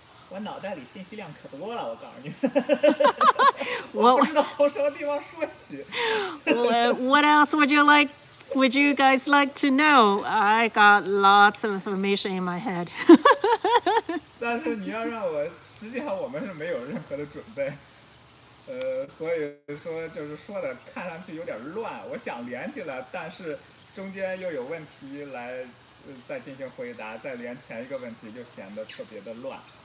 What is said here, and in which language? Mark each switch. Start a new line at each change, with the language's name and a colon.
Chinese: 我脑袋里信息量可多了，我告诉你。我不知道从什么地方说起。
English: What else would you guys like to know? I got lots of information in my head.
Chinese: 但是你要让我，实际上我们是没有任何的准备。所以说就是说的看上去有点乱，我想连起来，但是中间又有问题来再进行回答，再连前一个问题就显得特别的乱。